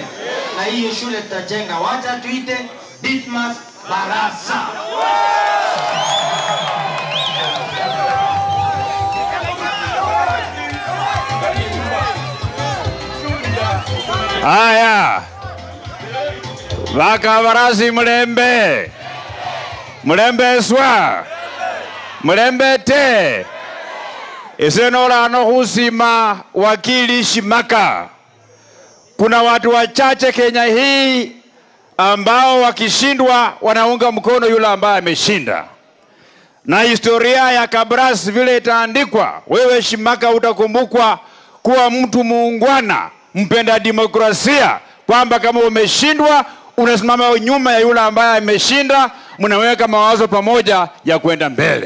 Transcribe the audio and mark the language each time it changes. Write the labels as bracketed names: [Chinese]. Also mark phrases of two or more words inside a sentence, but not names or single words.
[Swahili] Na hiyo shule tutajenga. Wacha tuite Ditmas Barasa. Haya. [Luyia] Wakabarasi Mulembe. Mulembe swa. Mulembe te. Isenora no husima wakili Shimaka. [Swahili] Kuna watu wachache Kenya hii ambao wakishindwa wanaunga mkono yule ambaye ameshinda. Na historia ya Kabras vile itaandikwa, wewe Shimaka utakumbukwa kuwa mtu muungwana, mpenda demokrasia, kwamba kama umeshindwa unasimama nyuma ya yule ambaye ameshinda, mnaweka mawazo pamoja ya kwenda mbele.